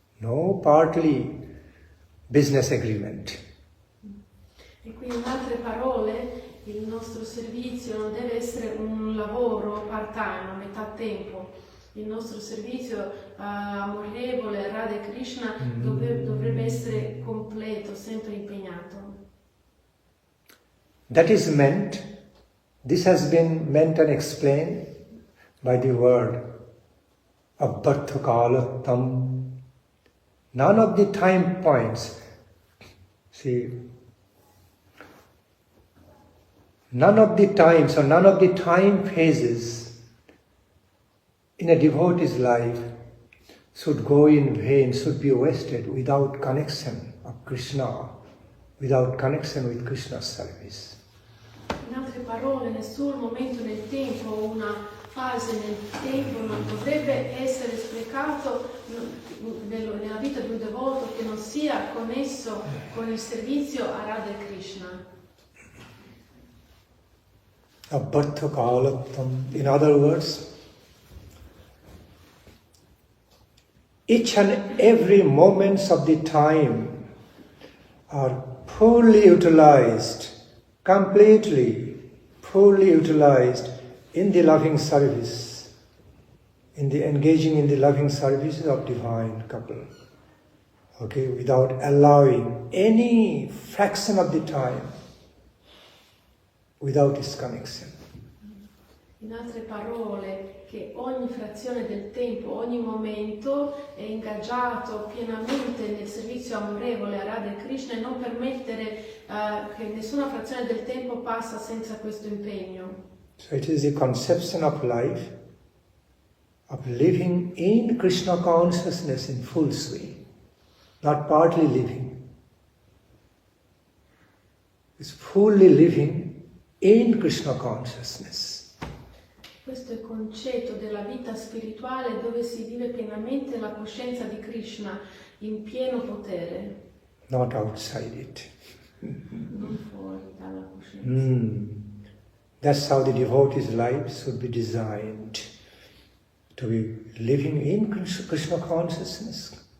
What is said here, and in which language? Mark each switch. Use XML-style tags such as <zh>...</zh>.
<en>No partly business agreement.</en> <it>E quindi in altre parole, il nostro servizio non deve essere un lavoro part-time, a metà tempo. Il nostro servizio amorevole a Radha e Krishna dovrebbe essere completo, sempre impegnato.</it> <en>That is meant, this has been meant and explained by the word abbartha kalattam. None of the time points, none of the times or none of the time phases in a devotee's life should go in vain, should be wasted without connection of Krishna, without connection with Krishna's service.</en> <it>In altre parole, nessun momento nel tempo o una fase nel tempo non dovrebbe essere sprecato nella vita di un devoto che non sia connesso con il servizio a Radha e Krishna.</it> <sa>Abbartha kalattam.</sa> <en>In other words, each and every moments of the time are fully utilized, completely fully utilized in the loving service, in the engaging in the loving services of divine couple. Without allowing any fraction of the time without its connection.</en> <it>In altre parole, che ogni frazione del tempo, ogni momento è ingaggiato pienamente nel servizio amorevole a Radha e Krishna e non permettere che nessuna frazione del tempo passa senza questo impegno.</it> <en>So it is the conception of life, of living in Krishna consciousness in full swing, not partly living. It's fully living in Krishna consciousness.</en> <it>Questo è il concetto della vita spirituale dove si vive pienamente la coscienza di Krishna in pieno potere.</it> <en>Not outside it.</en> <it>Non fuori dalla coscienza.</it> <en>That's how the devotee's life should be designed. To be living in Krishna consciousness.</en>